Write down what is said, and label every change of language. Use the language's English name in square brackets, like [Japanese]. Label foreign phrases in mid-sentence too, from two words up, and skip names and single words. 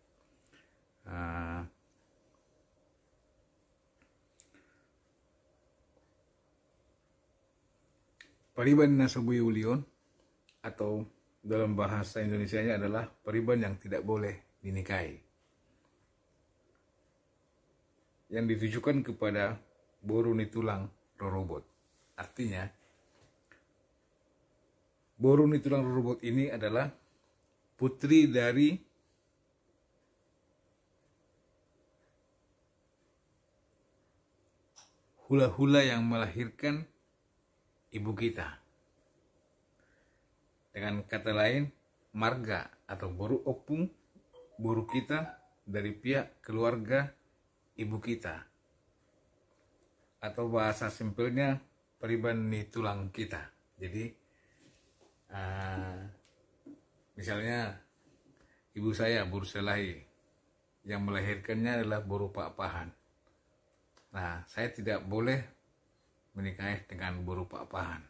[Batak Toba] Pariban Nasobui Ulion [Indonesian] atau dalam bahasa Indonesianya adalah Pariban yang tidak boleh dinikahi, yang ditujukan kepada [Batak Toba] boru nitulang rorobot. [Indonesian] Artinya, [Batak Toba] boru nitulang rorobot [Indonesian] ini adalah putri dari hula-hula yang melahirkan ibu kita. Dengan kata lain, marga atau boru opung, boru kita dari pihak keluarga ibu kita, atau bahasa simpelnya [Batak Toba] Pariban ni tulang [Indonesian] kita. Jadi misalnya ibu saya Buru Sidalahi, yang melahirkannya adalah Boru Pak Pahan. Nah, saya tidak boleh menikahi dengan Boru Pak Pahan.